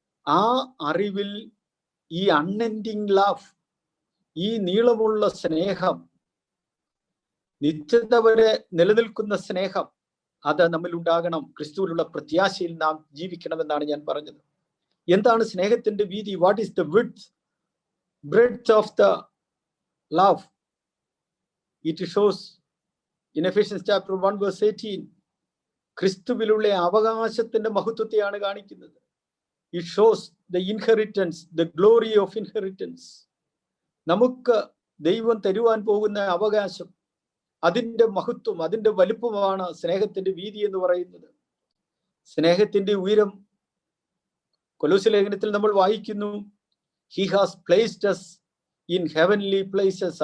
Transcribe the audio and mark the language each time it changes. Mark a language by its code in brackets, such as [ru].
[ml] ആ അറിവിൽ ഈ [en] unending love, [ml] ഈ നീളമുള്ള സ്നേഹം, നിത്യത വരെ നിലനിൽക്കുന്ന സ്നേഹം, അത് നമ്മിൽ ഉണ്ടാകണം. ക്രിസ്തുവിലുള്ള പ്രത്യാശയിൽ നാം ജീവിക്കണമെന്നാണ് ഞാൻ പറഞ്ഞത്. എന്താണ് സ്നേഹത്തിന്റെ വീതി? [en] What is the width, breadth of the love? It shows in Ephesians chapter 1 verse 18, [ml] ക്രിസ്തുവിലുള്ള അവകാശത്തിന്റെ മഹത്വത്തെയാണ് കാണിക്കുന്നത്. [en] It shows the inheritance, the glory of inheritance. [ml] നമുക്ക് ദൈവം തരുവാൻ പോകുന്ന അവകാശം, അതിൻ്റെ മഹത്വം, അതിൻ്റെ വലുപ്പമാണ് സ്നേഹത്തിന്റെ വീതി എന്ന് പറയുന്നത്. സ്നേഹത്തിന്റെ ഉയരം കൊലോസ്യ ലേഖനത്തിൽ നമ്മൾ വായിക്കുന്നു, [en] He has placed us in heavenly places.